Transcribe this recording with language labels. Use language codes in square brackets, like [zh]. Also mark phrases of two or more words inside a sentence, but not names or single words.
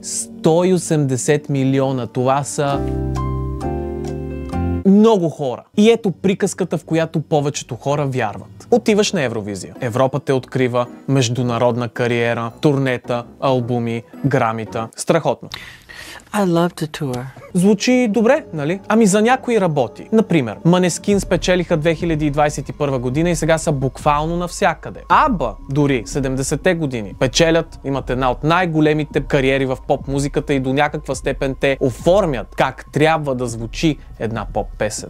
[bg] 180 милиона, това са много хора. И ето приказката, в която повечето хора вярват. Отиваш на Евровизия. Европа те открива, международна кариера, турнета, албуми, грамита. Страхотно. [en] I love the tour. [bg] Звучи добре, нали? Ами за някои работи. Например, Måneskin спечелиха 2021 година и сега са буквално навсякъде. Аба, дори 70-те години, печелят, имат една от най-големите кариери в поп-музиката и до някаква степен те оформят как трябва да звучи една поп-песен.